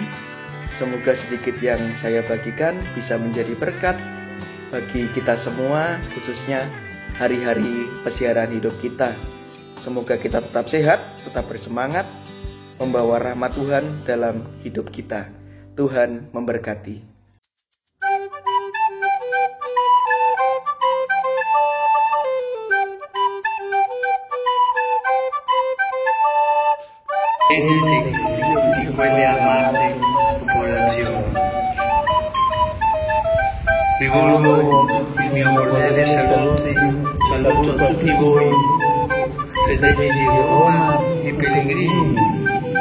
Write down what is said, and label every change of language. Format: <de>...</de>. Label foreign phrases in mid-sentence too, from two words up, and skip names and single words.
<id>Semoga sedikit yang saya bagikan bisa menjadi berkat bagi kita semua, khususnya hari-hari peziarahan hidup kita. Semoga kita tetap sehat, tetap bersemangat, membawa rahmat Tuhan dalam hidup kita. Tuhan memberkati.</id> <it>Di quelle amate popolazioni. Rivolgo il mio cordiale saluto a tutti voi, fedeli di Roma e pellegrini.</it>